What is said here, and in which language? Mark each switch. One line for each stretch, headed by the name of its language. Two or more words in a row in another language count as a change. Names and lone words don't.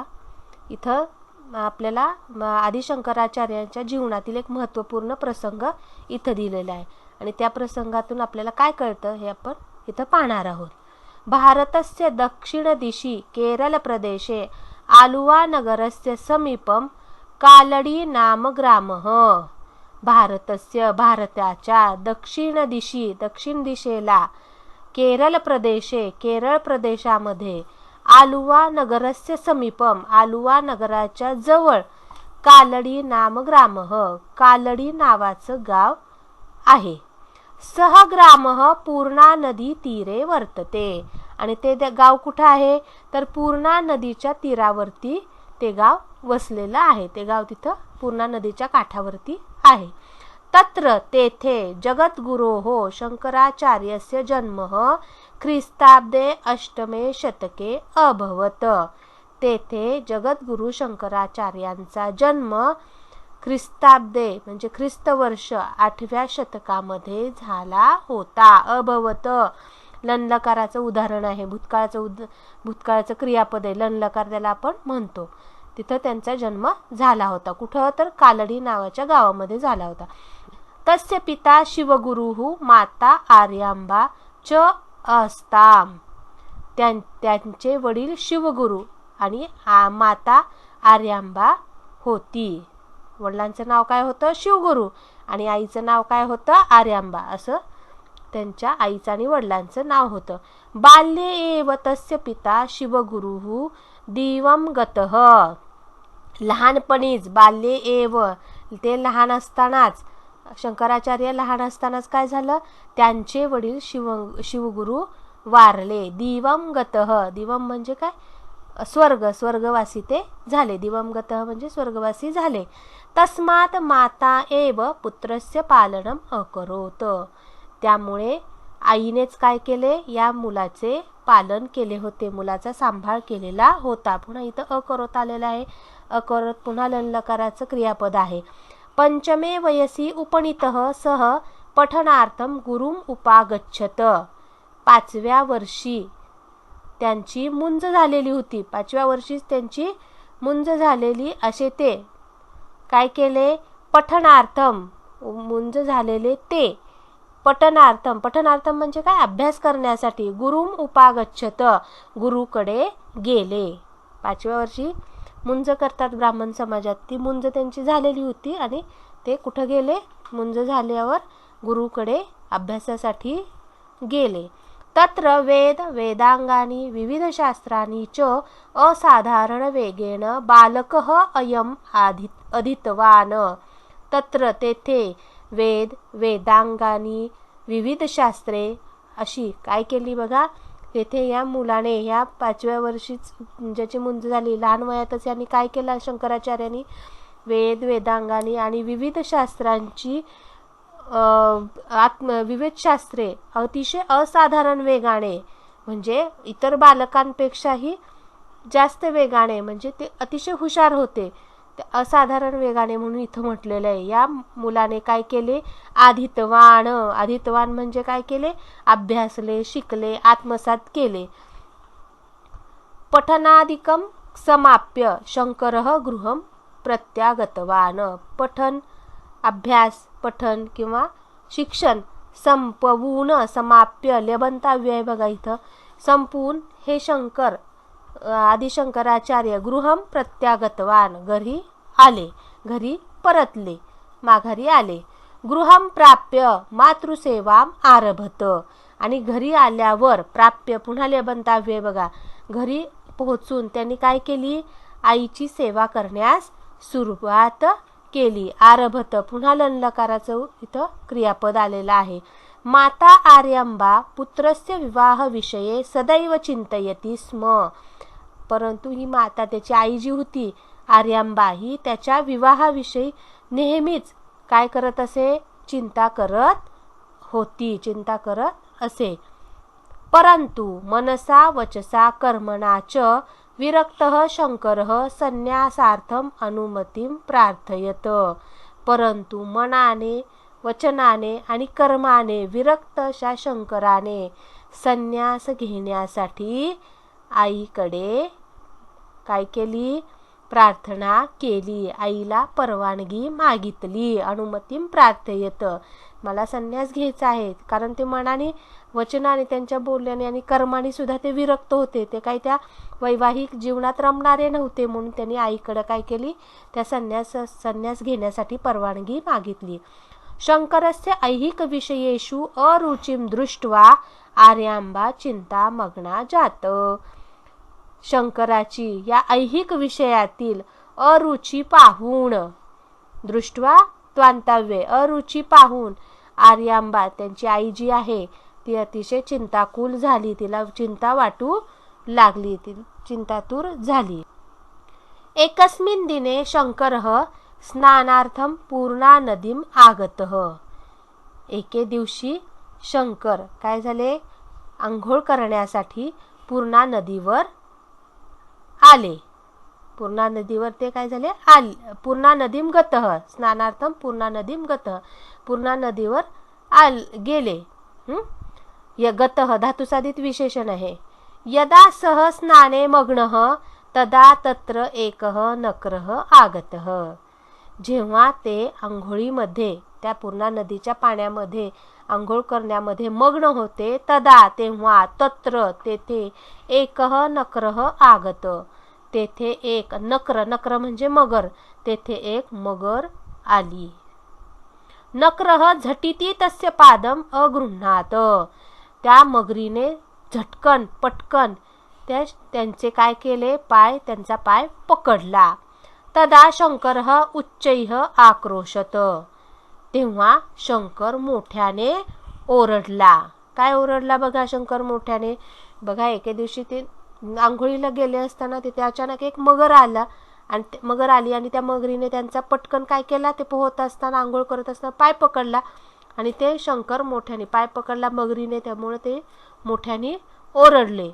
Marathi: इथं आपल्याला आदिशंकराचार्यांच्या जीवनातील एक महत्त्वपूर्ण प्रसंग इथं दिलेला आहे. आणि त्या प्रसंगातून आपल्याला काय कळतं हे आपण इथं पाहणार आहोत.
Sanskrit: भारतस्य दक्षिण दिशि केरल प्रदेशे आलुवा नगरस्य समीपम कालडी नाम ग्रामः.
Marathi: भारताच्या दक्षिण दिशेला केरळ प्रदेशामध्ये आलुवा
Sanskrit: नगरस्य समीपम
Marathi: आलुवा नगराच्या जवळ
Sanskrit: कालडी नाम ग्रामः
Marathi: कालडी नावाचं गाव आहे.
Sanskrit: सह ग्रामः पूर्णा नदी तीरे वर्तते.
Marathi: आणि ते गाव कुठं आहे तर पूर्णा नदीच्या तीरावरती ते गाव वसलेलं आहे. ते गाव तिथं पूर्णा नदीच्या काठावरती आहे.
Sanskrit: तत्र तेथे जगद्गुरोः शंकराचार्यस्य जन्मः ख्रिस्ताब्दे 8मे शतके अभवत.
Marathi: तेथे जगद्गुरु शंकराचार्यांचा जन्म ख्रिस्ताब्दे म्हणजे ख्रिस्तवर्ष 8व्या शतकामध्ये झाला होता. अभवत लनलकाराचं उदाहरण आहे. भूतकाळाचं क्रियापद आहे. लनलकार त्याला आपण म्हणतो. तिथं त्यांचा जन्म झाला होता. कुठं तर कालडी नावाच्या गावामध्ये झाला होता.
Sanskrit: तस्य पिता शिवगुरुः माता आर्यांबा च अस्ताम.
Marathi: त्यांचे वडील शिवगुरु आणि माता आर्यांबा होती. वडिलांचं नाव काय होतं शिवगुरु आणि आईचं नाव काय होतं आर्यांबा. असं त्यांच्या आईचं आणि वडिलांचं नाव होतं.
Sanskrit: बाल्ये एव तस्य पिता शिवगुरुः दिवं गतः.
Marathi: लहानपणीच
Sanskrit: बाल्ये एव
Marathi: ते लहान असतानाच शंकराचार्य लहान असतानाच काय झालं, त्यांचे वडील शिवगुरु वारले.
Sanskrit: दिवम गतः,
Marathi: दिवम म्हणजे काय, स्वर्गवासी ते झाले. दिवंगतः म्हणजे स्वर्गवासी झाले.
Sanskrit: तस्मात माता एव पुत्रस्य पालनम अकरोत,
Marathi: त्यामुळे आईनेच काय केले, या मुलाचे पालन केले होते, मुलाचा सांभाळ केलेला होता. पुन्हा इथं अकरोत आलेला आहे. अकरोत पुन्हा ललकाराचं क्रियापद आहे.
Sanskrit: पंचमे वयसी उपनीतः सह पठनार्थम गुरुम उपागच्छत,
Marathi: 5व्या वर्षी त्यांची मुंज झालेली होती. 5व्या वर्षीच त्यांची मुंज झालेली असे ते काय केले, पठनार्थम, मुंज झालेले ते पठनार्थम, पठनार्थम म्हणजे काय, अभ्यास करण्यासाठी,
Sanskrit: गुरुम उपागच्छत,
Marathi: गुरुकडे गेले. 5व्या वर्षी मुंज करतात ब्राह्मण समाजात, ती मुंज त्यांची झालेली होती आणि ते कुठं गेले, मुंज झाल्यावर गुरुकडे अभ्यासासाठी गेले.
Sanskrit: तत्र वेद वेदांगानी विविध शास्त्राणी च असाधारण वेगेन बालकः अयम अधीतवान.
Marathi: तत्र तेथे
Sanskrit: वेद वेदांगानी
Marathi: विविध शास्त्रे अशी काय केली बघा, तेथे या मुलाने या 5व्या वर्षीच ज्याची मुंज झाली, लहान वयातच यांनी काय केलं, शंकराचार्यांनी
Sanskrit: वेद वेदांगानी
Marathi: आणि विविध शास्त्रांची विविध शास्त्रे अतिशय असाधारण वेगाने, म्हणजे इतर बालकांपेक्षाही जास्त वेगाने, म्हणजे ते अतिशय हुशार होते, ते असाधारण वेगाने म्हणून इथं म्हटलेलं आहे. या मुलाने काय केले, आधितवान, आधितवान म्हणजे काय केले, अभ्यासले, शिकले, आत्मसात केले.
Sanskrit: पठनादिकम समाप्य शंकरः गृहम प्रत्यागतवान, पठन,
Marathi: अभ्यास, पठन किंवा शिक्षण संपवून, समाप्य लेबंताव्य आहे बघा इथं, संपवून हे शंकर आदिशंकराचार्य
Sanskrit: गृहम प्रत्यागतवान,
Marathi: घरी आले, घरी परतले, माघारी आले.
Sanskrit: गृहम प्राप्य मातृसेवाम आरभत,
Marathi: आणि घरी आल्यावर प्राप्य पुन्हा लेबंताव्य बघा, घरी पोहोचून त्यांनी काय केली, आईची सेवा करण्यास सुरुवात केली. आरभत पुन्हा ललकाराचं इथं क्रियापद आलेलं आहे.
Sanskrit: माता आर्यांबा पुत्रस्य विवाह विषये सदैव चिंतयती स्म,
Marathi: परंतु ही माता, त्याची आई जी होती आर्यांबा, ही त्याच्या विवाहाविषयी नेहमीच काय करत असे, चिंता करत होती, चिंता करत असे.
Sanskrit: परंतु मनसा वचसा कर्मणा च विरक्तः शंकरः संन्यासार्थम अनुमतीम प्रार्थयत,
Marathi: परंतु मनाने, वचनाने आणि कर्माने विरक्त अशा शंकराने संन्यास घेण्यासाठी आईकडे काय केली, प्रार्थना केली, आईला परवानगी मागितली.
Sanskrit: अनुमतीम प्रार्थयत,
Marathi: मला संन्यास घ्यायचा आहे, कारण ते मनाने, वचनाने, त्यांच्या बोलण्याने आणि कर्माने सुद्धा ते विरक्त होते, ते काही त्या वैवाहिक जीवनात रमणारे नव्हते, म्हणून त्यांनी आईकडे काय केली, त्या संन्यास घेण्यासाठी परवानगी मागितली.
Sanskrit: शंकरस्य ऐहिक विषयेषु अरुचिम दृष्ट्वा आर्यांबा चिंता मग्ना जात,
Marathi: शंकराची या ऐहिक विषयातील अरुची पाहून, दृष्ट्वा त्वांतव्य, अरुची पाहून आर्यांबा त्यांची आई जी आहे ती अतिशय चिंताकुल झाली, तिला चिंता वाटू लागली, ती चिंतातूर झाली.
Sanskrit: एकस्मिन् दिने शंकरः स्नानार्थम पूर्णा नदीम आगतः,
Marathi: एके दिवशी शंकर काय झाले, आंघोळ करण्यासाठी पूर्णा नदीवर आले. पूर्णा नदीवर ते काय झाले,
Sanskrit: पूर्णा नदीम गतः, स्नानार्थम पूर्णा नदीम गतः,
Marathi: पूर्णा नदीवर गेले. गतः धातुसाधित विशेषण आहे.
Sanskrit: यदा सह स्नाने मग्नः तदा तत्र एकः नक्रः आगतः,
Marathi: जेव्हा ते आंघोळीमध्ये, त्या पूर्णा नदीच्या पाण्यामध्ये आंघोळ करण्यामध्ये मग्न होते, तदा तेव्हा,
Sanskrit: तत्र तेथे, एकः नक्रः आगत,
Marathi: तेथे एक नक्र, नक्र म्हणजे मगर, तेथे एक मगर आली.
Sanskrit: नक्रः झटिती तस्य पादम अगृह्णात,
Marathi: त्या मगरीने झटकन पटकन त्यांचे काय केले, पाय, त्यांचा पाय पकडला.
Sanskrit: तदा शंकरः उच्चैः आक्रोशत,
Marathi: तेव्हा शंकर मोठ्याने ओरडला. काय ओरडला बघा शंकर मोठ्याने? बघा एके दिवशी ते आंघोळीला गेले असताना तिथे अचानक एक मगर आला आणि मगर आली आणि त्या मगरीने त्यांचा पटकन काय केला, ते पोहत असताना आंघोळ करत असताना पाय पकडला आणि ते शंकर मोठ्याने पाय पकडला मगरीने, त्यामुळे ते मोठ्याने ओरडले.